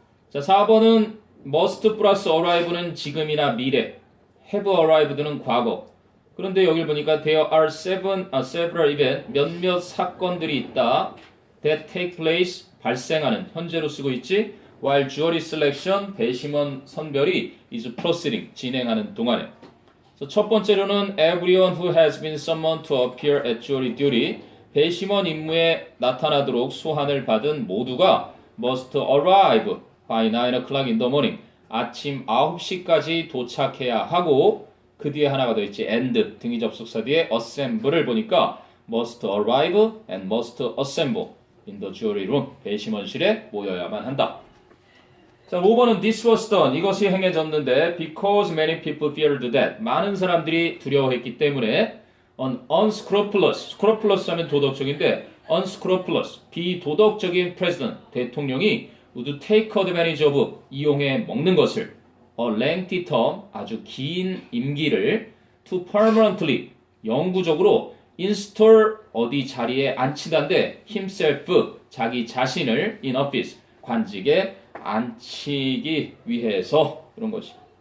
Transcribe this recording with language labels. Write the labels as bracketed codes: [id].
[ko] 자, 4번은 must 플러스 arrive는 지금이나 미래, [en] have arrived [ko] 는 과거. 그런데 여기 보니까 [en] there are several events [ko] 몇몇 사건들이 있다. [en] that take place [ko] 발생하는 현재로 쓰고 있지. [en] while jury selection [ko] 배심원 선별이 [en] is proceeding [ko] 진행하는 동안에. [en] 첫 번째로는 everyone who has been summoned to appear at jury duty [ko] 배심원 임무에 나타나도록 소환을 받은 모두가 [en] must arrive by 9 o'clock in the morning [ko] 아침 9시까지 도착해야 하고 그 뒤에 하나가 더 있지 [en] and [ko] 등위 접속사 뒤에 [en] assemble [ko] 를 보니까 [en] must arrive and must assemble in the jury room [ko] 배심원실에 모여야만 한다. 자, 5번은 [en] this was done. [ko] 이것이 행해졌는데 [en] because many people feared that. [ko] 많은 사람들이 두려워했기 때문에 an unscrupulous, scrupulous 하면 도덕적인데 unscrupulous, 비도덕적인 president, 대통령이 [en] would take advantage of, [ko] 이용해 먹는 것을 [en] a lengthy term, [ko] 아주 긴 임기를 [en] to permanently, [ko] 영구적으로 install, 어디 자리에 앉히다인데 himself, 자기 자신을 [en] in office, [ko] 관직에 앉히기 위해서 그런 것이.